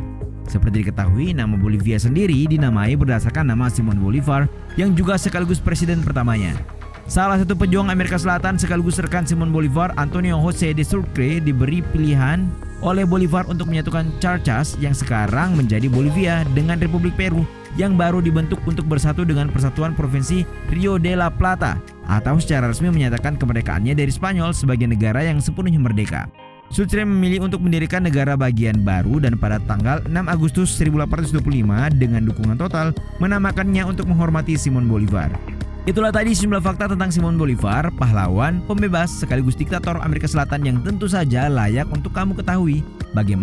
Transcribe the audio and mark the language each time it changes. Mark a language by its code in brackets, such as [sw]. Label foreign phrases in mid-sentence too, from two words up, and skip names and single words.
[id] Seperti diketahui, nama Bolivia sendiri dinamai berdasarkan nama Simon Bolivar yang juga sekaligus presiden pertamanya. Salah satu pejuang Amerika Selatan sekaligus rekan Simon Bolivar, Antonio José de Sucre, diberi pilihan oleh Bolivar untuk menyatukan Charcas yang sekarang menjadi Bolivia dengan Republik Peru yang baru dibentuk untuk bersatu dengan Persatuan Provinsi Rio de la Plata atau secara resmi menyatakan kemerdekaannya dari Spanyol sebagai negara yang sepenuhnya merdeka. Sucre memilih untuk mendirikan negara bagian baru dan pada tanggal 6 Agustus 1825 dengan dukungan total menamakannya untuk menghormati Simon Bolivar. Itulah tadi sejumlah fakta tentang Simon Bolivar, pahlawan, pembebas, sekaligus diktator Amerika Selatan yang tentu saja layak untuk kamu ketahui.